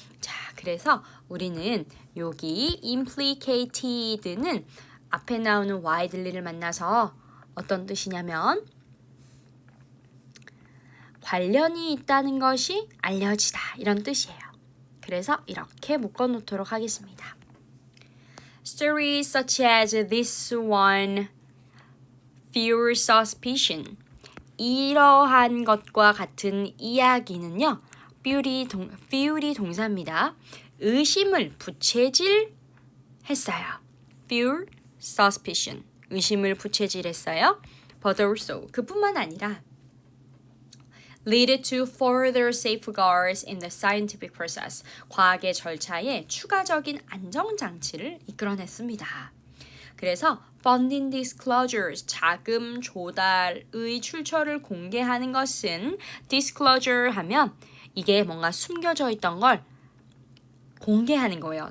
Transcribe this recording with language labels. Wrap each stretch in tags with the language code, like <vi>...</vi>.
<ko>자, 그래서 우리는 여기 implicated는 앞에 나오는 widely를 만나서 어떤 뜻이냐면 관련이 있다는 것이 알려지다 이런 뜻이에요. 그래서 이렇게 묶어놓도록 하겠습니다.</ko> <en>Stories such as this one fuel suspicion.</en> <ko>이러한 것과 같은 이야기는요. fuel이 동사입니다. 의심을 부채질했어요.</ko> <en>fuel suspicion.</en> <ko>의심을 부채질했어요.</ko> <en>But also</en> <ko>그뿐만 아니라</ko> <en>lead to further safeguards in the scientific process.</en> <ko>과학의 절차에 추가적인 안정장치를 이끌어냈습니다. 그래서</ko> <en>funding disclosures,</en> <ko>자금 조달의 출처를 공개하는 것은 disclosure 하면 이게 뭔가 숨겨져 있던 걸 공개하는 거예요.</ko>